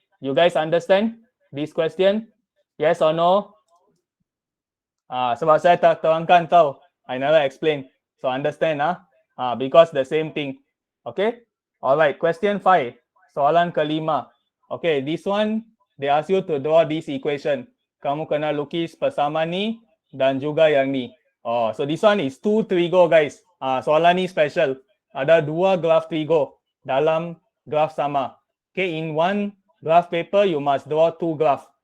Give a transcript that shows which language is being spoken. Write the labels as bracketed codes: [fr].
[en] You guys understand this question? Yes or no? [ms] Sebab saya tak terangkan tau. [en] I never explain. So, understand because the same thing. Okay? Alright, question 5. [ms] Soalan kelima. [en] Okay, this one, they ask you to draw this equation. [ms] Kamu kena lukis persamaan ni dan juga yang ni. [en] So this one is 2 trigo, guys. [ms] Soalan ni special. Ada 2 graph trigo dalam graph sama. [en] Okay, in one graph paper, you must draw 2 graph.